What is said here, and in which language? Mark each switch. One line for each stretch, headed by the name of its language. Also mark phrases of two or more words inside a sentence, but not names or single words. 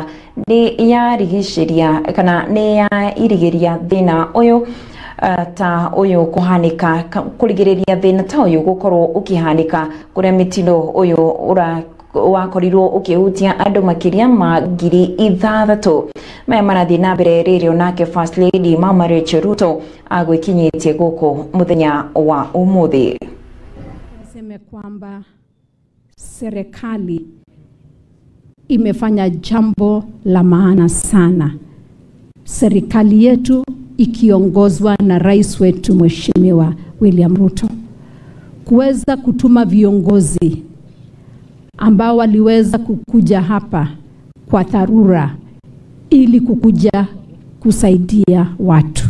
Kikuyu: ni yarigiciria kana ni ya irigiria thina uyu ta uyu kuhanika kurigiriria thina ta uyu gukorwo ukihanika kuria mitino uyu wakorirwo ukihutia andu makiria ma 6,000 maya marathi na mbere ririo nake
English: First Lady
Kikuyu: Mama Rachel Ruto agwikinyitie guku muthenya wa umuthi.
Swahili: Niseme kwamba serikali imefanya jambo la maana sana. Serikali yetu ikiongozwa na rais wetu Mheshimiwa William Ruto kuweza kutuma viongozi ambao waliweza kukuja hapa kwa dharura ili kukuja kusaidia watu.